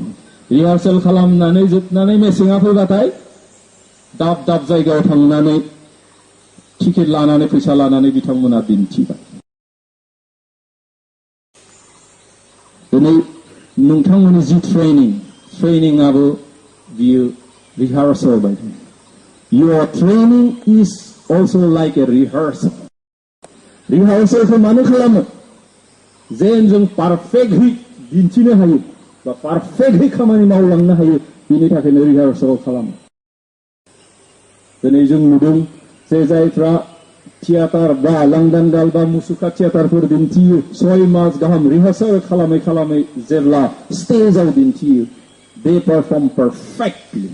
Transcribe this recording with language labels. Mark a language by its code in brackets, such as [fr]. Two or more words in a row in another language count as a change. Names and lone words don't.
[brx] रिहार्सेल खालामनानै जोबनानै मेसेङा फैबाथाय दाब दाब जायगायाव थांनानै टिकेट लानानै फैसा लानानै बिथांमोना दिन्थिबाय। दिनै नोंथांमोननि जि ट्रेनिंआबो बियो रिहार्सेल बायदि। [en] Your training is also like a rehearsal. [brx] रिहार्सेलखौ मानो खालामो? जेन जों पारफेक्टलि दिन्थिनो हायो बा पारफेक्टलि खामानि मावलांनो हायो, बिनि थाखायनो रिहार्सेल खालामो। दिनै जों नुदों जे जायफ्रा थियाटार बा लांदां गाल बा मुसुखा थियाटारफोर दिन्थियो, 6 मास गाहाम रिहार्सेल खालामै खालामै जेब्ला स्टेजाव दिन्थियो, [en] they perform perfectly.